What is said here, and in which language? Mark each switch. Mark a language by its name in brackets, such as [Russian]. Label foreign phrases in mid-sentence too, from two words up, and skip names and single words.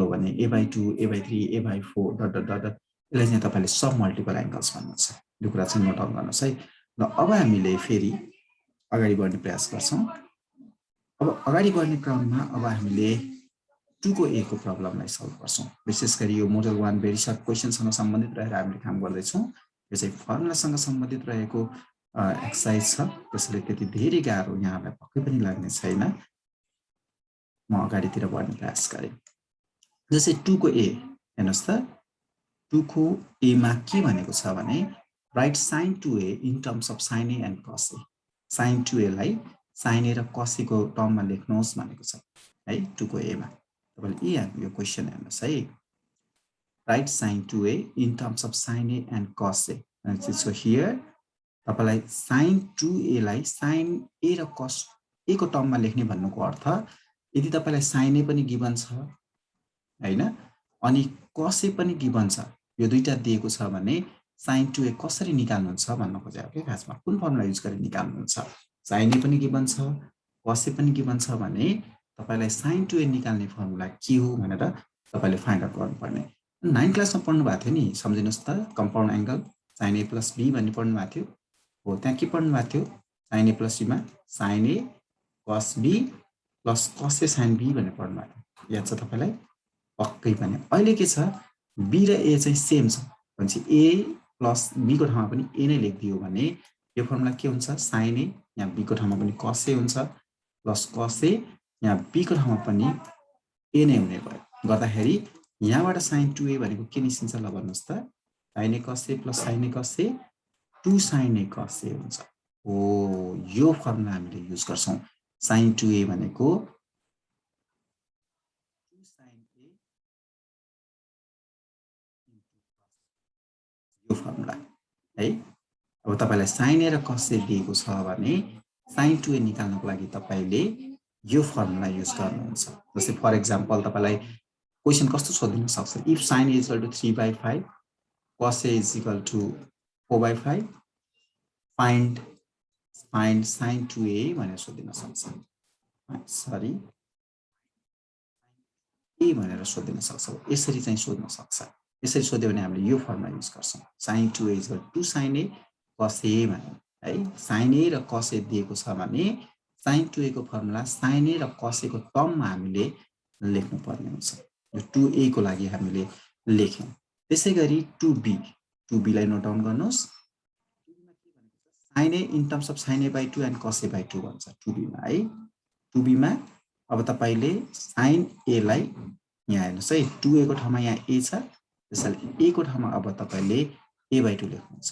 [Nepali] भने a/2 a/3 a/4 डट यसलाई चाहिँ तपाईले सब [English] multiple angles [Nepali] भन्नुहुन्छ यो कुरा चाहिँ [English] note down [Nepali] गर्नुस् है ल अब हामीले फेरि अगाडि बढ्ने प्रयास गर्छौं अब अगाडि बढ्ने क्रममा अब हामीले 2 को a को प्रब्लमलाई सल्भ गर्छौं विशेष गरी यो मोडल 1 [English] very short question [Nepali] सँग सम्बन्धित रहेर हामीले काम गर्दै छौं यो चाहिँ फर्मुला सँग सम्बन्धित रहेको एक्सरसाइज छ त्यसैले त्यति धेरै गाह्रो यहाँलाई पक्कै पनि लाग्ने छैन म अगाडितिर बढ्ने प्रयास गरे जस्तै 2 को a हेर्नुस् त 2 को a मा के भनेको छ भने [English] Write sin 2a in terms of sin a and cos a [Nepali] sin 2a लाई sin a र cos a को टर्ममा लेख्नुहोस् भनेको छ है 2 को a मा तपाईले यो क्वेशन हेर्नुस् है [English] Write sin 2a in terms of sin a and cos a and so here [Nepali] तपाईलाई sin 2a लाई sin a र cos a को टर्ममा लेख्ने भन्नुको अर्थ यदि तपाईलाई sin a पनि गिवन छ हैन अनि cos a पनि गिवन छ यो दुईटा दिएको छ भने sin 2a कसरी निकाल्नुहुन्छ भन्न खोजेको के खासमा कुन फर्मुला युज गरेर निकाल्नुहुन्छ sin a पनि गिवन छ cos a पनि गिवन छ भने तपाईलाई sin 2a निकाल्ने फर्मुला के हो भनेर तपाईले [English] find out [Nepali] गर्नुपर्ने 9 क्लासमा पढ्नु भएको थियो नि सम्झिनुस् त [English] compound angle sin a plus b [Nepali] भन्ने पढ्नु भएको थियो हो त्यहाँ के पढ्नु भएको थियो [English] sin a plus b [Nepali] मा sin [English] a cos b plus cos a sin b [Nepali] भनेर पढ्नु भएको थियो याद छ तपाईलाई पक्कै पनि अहिले के छ b र a चाहिँ सेम छ भनेपछि [English] a plus b [Nepali] को ठाउँमा पनि a नै लेखिदियो भने यो फर्मुला के हुन्छ sin a यहाँ b को ठाउँमा पनि cos a हुन्छ [English] plus cos a [Nepali] यहाँ b को ठाउँमा पनि a नै हुने भयो गर्दाखेरि यहाँबाट sin 2a भनेको के निस्किन्छ ल भन्नुस् त [English] sin a cos a plus sin a cos a 2 sin a cos a [Nepali] हुन्छ हो यो फर्मुला हामीले युज गर्छौं sin 2a भनेको 2 sin a यो फर्मुला है अब तपाईलाई sin a र cos a दिएको छ भने sin 2a निकाल्नको लागि तपाईले यो फर्मुला युज गर्नुहुन्छ। जस्तै [English] for example [Nepali] तपाईलाई क्वेशन कस्तो सोधिन सक्छ, [English] If sin A equal to 3/5 cos A is equal to 4/5 find sin 2A [Nepali] भनेर सोधिन सक्छ। सरी ए भनेर सोधिन सक्छ। यसरी चाहिँ सोध्न सक्छ। यसरी सोध्यो भने हामीले यो फर्मुला युज गर्छौँ, [English] sin 2A equal to sin A cos A [Nepali] भनेर है। sin A र cos A दिएको छ भने sin 2A को फर्मुला sin A र cos A को टर्ममा हामीले लेख्नु पर्ने हुन्छ। यो 2A को लागि हामीले लेख्यौं। त्यसैगरी 2B लाई [English] note down [Nepali] गर्नुस्। [English] sin A in terms of sin A/2 and cos A/2 [Nepali] भन्छ 2B मा है। 2B मा अब तपाईले sin A लाई यहाँ हेर्नुस् है, 2A को ठाउँमा यहाँ A छ, त्यसैले A को ठाउँमा अब तपाईले A/2 लेख्नुहुन्छ।